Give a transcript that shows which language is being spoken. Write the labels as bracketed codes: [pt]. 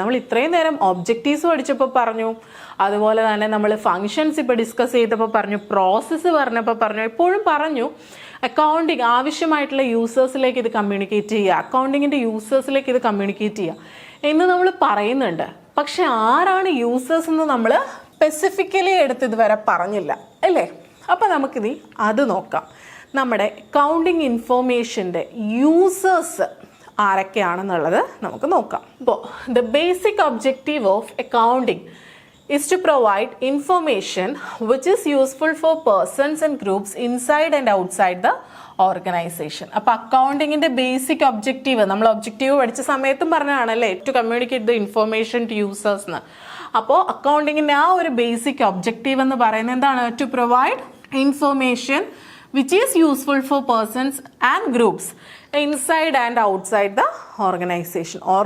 [ml] നമ്മൾ ഇത്രയും നേരം ഒബ്ജക്റ്റീവ്സ് പഠിച്ചപ്പോൾ പറഞ്ഞു, അതുപോലെ തന്നെ നമ്മൾ ഫങ്ഷൻസ് ഇപ്പോൾ ഡിസ്കസ് ചെയ്തപ്പോൾ പറഞ്ഞു, പ്രോസസ്സ് പറഞ്ഞപ്പോൾ പറഞ്ഞു, എപ്പോഴും പറഞ്ഞു അക്കൗണ്ടിങ് ആവശ്യമായിട്ടുള്ള യൂസേഴ്സിലേക്ക് ഇത് കമ്മ്യൂണിക്കേറ്റ് ചെയ്യുക, അക്കൗണ്ടിങ്ങിൻ്റെ യൂസേഴ്സിലേക്ക് ഇത് കമ്മ്യൂണിക്കേറ്റ് ചെയ്യുക എന്ന് നമ്മൾ പറയുന്നുണ്ട്. പക്ഷെ ആരാണ് യൂസേഴ്സ് എന്ന് നമ്മൾ സ്പെസിഫിക്കലി എടുത്ത് ഇതുവരെ പറഞ്ഞില്ല അല്ലേ? അപ്പം നമുക്കിനി അത് നോക്കാം. നമ്മുടെ അക്കൗണ്ടിങ് ഇൻഫോർമേഷൻ്റെ യൂസേഴ്സ് ആരൊക്കെയാണെന്നുള്ളത് നമുക്ക് നോക്കാം. [en] ഇപ്പോൾ the basic objective of accounting is to provide information which is useful for persons and groups inside and outside the organisation. [ml] അപ്പോൾ അക്കൗണ്ടിങ്ങിൻ്റെ ബേസിക് ഒബ്ജക്റ്റീവ് നമ്മൾ ഒബ്ജക്റ്റീവ് പഠിച്ച സമയത്തും പറഞ്ഞതാണല്ലേ, [en] to communicate the information to users [ml] എന്ന്. അപ്പോൾ അക്കൗണ്ടിങ്ങിൻ്റെ ആ ഒരു ബേസിക് ഒബ്ജക്റ്റീവ് എന്ന് പറയുന്നത് എന്താണ്? [en] To provide information which is useful for persons and groups inside and outside the organisation.